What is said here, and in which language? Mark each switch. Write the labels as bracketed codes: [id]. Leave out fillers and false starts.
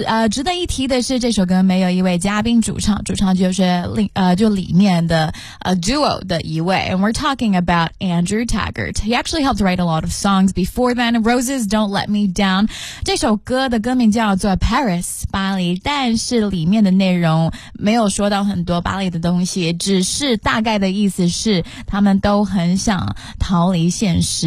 [zh] 值得一提的是这首歌没有一位嘉宾主唱，主唱就是就里面的duo 的一位。 [en] And we're talking about Andrew Taggart。 He actually helped write a lot of songs before then。 Roses Don't Let Me Down。 [zh] 这首歌的歌名叫做 Paris 巴黎，但是里面的内容没有说到很多巴黎的东西，只是大概的意思是他们都很想逃离现实。